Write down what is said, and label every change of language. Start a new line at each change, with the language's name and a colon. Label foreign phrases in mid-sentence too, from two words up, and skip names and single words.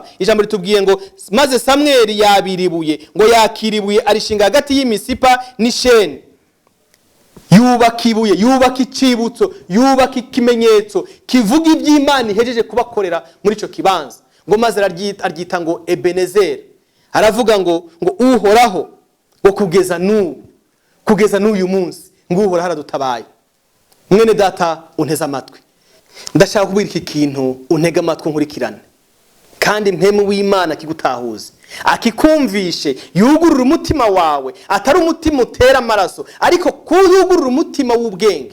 Rundi: Ijambo ritubwiye ngo maze Samweli yabiribuye, ngo yakiribuye arishinga hagati y'imisipa n'isheni. Yubaka ibuye, yubaka icibutso, yubaka ikimenyetso kivuga iby'Imana ihejeje kubakorera muri ico kibanza. Ngo maze aryita ngo Ebenezer. Aravuga ngo uhoraho, ngo kugeza n'uyu munsi, ngo uhoraho aradutabaye. Mwene data unteze amatwi, ndashaka kubwira iki kintu untega amatwi nkurikirane, kandi Mpwemu w'Imana kigutahuze, akikumvishe, yugurura umutima wawe, atari umutima utera amaraso, ariko kuyugurura umutima w'ubwenge.